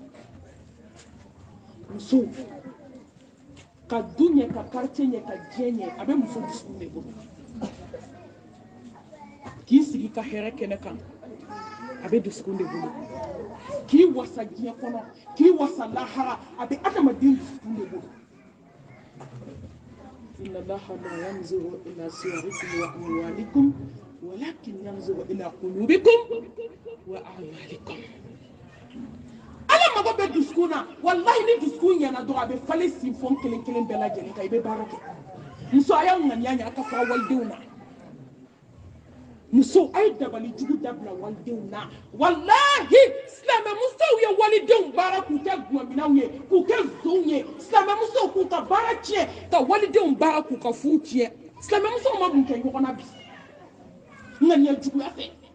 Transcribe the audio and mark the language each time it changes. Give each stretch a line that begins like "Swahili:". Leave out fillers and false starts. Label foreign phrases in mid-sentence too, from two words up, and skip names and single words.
Bambara: muso ka du ɲɛ ka quartier ɲɛ ka diɲɛ ɲɛ a bɛ muso dusukun de bolo k'i sigi ka hɛrɛ kɛnɛ kan a bɛ dusukun de bolo k'i wasa diɲɛ kɔnɔ k'i wasa lahara a bɛ adamaden dusukun de bolo
Arabic: إن الله لا ينظر إلى صوركم وأموالكم ولكن ينظر إلى قلوبكم وأعمالكم
Bambara: Ala mago bɛ dusukun na wallahi ni dusukun ɲɛna dɔrɔn a bɛ falen sinfɔn kelen kelen bɛɛ lajɛlen kan i bɛ baara kɛ muso a y'aw ŋaniya ɲɛ a ka fara walidenw na muso a ye dabali jugu dabila walidenw na wallahi silamɛmusow ye walidenw baara k'u kɛ gumaminaw ye k'u kɛ zonw ye silamɛmusow k'u ka baara tiɲɛ ka walidenw baara k'u ka furu tiɲɛ silamɛmusow ma mun kɛ ɲɔgɔn na bi ŋaniya juguya fɛ